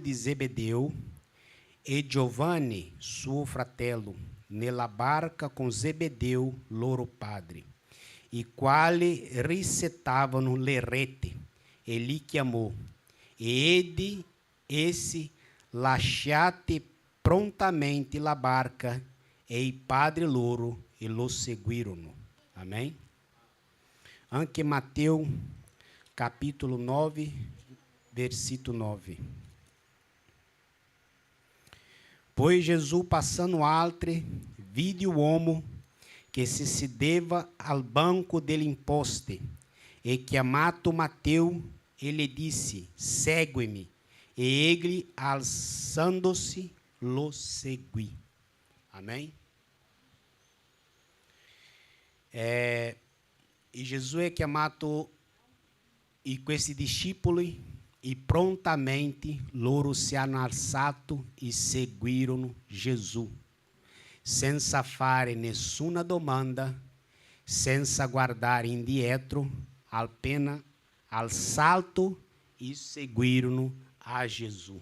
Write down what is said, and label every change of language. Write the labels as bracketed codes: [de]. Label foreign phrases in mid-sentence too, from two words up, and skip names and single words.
[it] di Zebedeo, e Giovanni, suo fratello, nella barca con Zebedeo, loro padre, i quali risettavano le reti, e li chiamò, ed essi, lasciati prontamente la barca e il padre loro, e lo seguirono. [pt] Amém? Anche Mateus capítulo 9, versículo 9. [it] Pois Jesus, passando altre, vide o uomo que se sedeva al banco del imposte, e chiamato Mateus, [pt] ele disse, segue-me. E ele, alçando-se, [it] lo seguì. [pt] Amém? [it] E Gesù è chiamato questi discepoli e prontamente loro si hanno alzato e seguirono Gesù, senza fare nessuna domanda, senza guardare indietro, appena alzato e seguirono a Gesù.